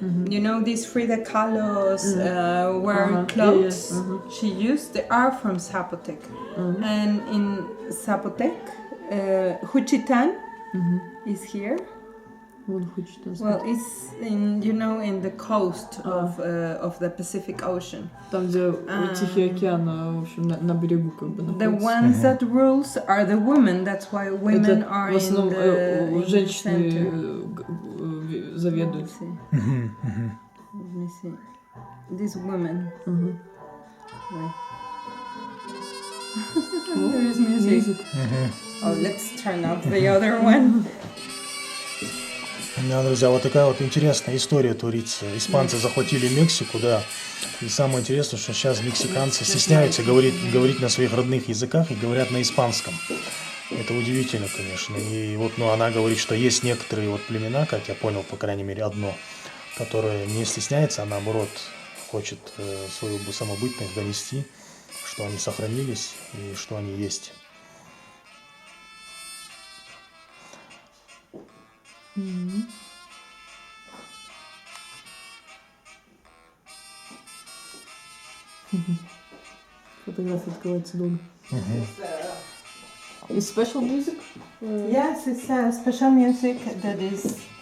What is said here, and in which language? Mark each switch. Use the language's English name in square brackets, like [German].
[English] You know these Frida Kahlo's wearing clothes she used, they are from Zapotec. And in Zapotec, Juchitan is here. Well, it's in in the coast of the Pacific Ocean. [Russian] Там, где Тихий океан, в общем, на берегу как бы находится. [English] The ones that rules are the women. That's why women are in the [Russian] женщины заведуют. [English] Let me see. These women. There is music. Oh, let's turn off the other one. [Russian] Да, друзья, вот такая вот интересная история творится. Испанцы захватили Мексику, да. И самое интересное, что сейчас мексиканцы стесняются говорить на своих родных языках и говорят на испанском. Это удивительно, конечно. И вот, она говорит, что есть некоторые вот племена, как я понял, по крайней мере, одно, которое не стесняется, а наоборот хочет свою самобытность донести, что они сохранились и что они есть. Фотография открывается долго. [English] Is special music? Yes, it's special music that is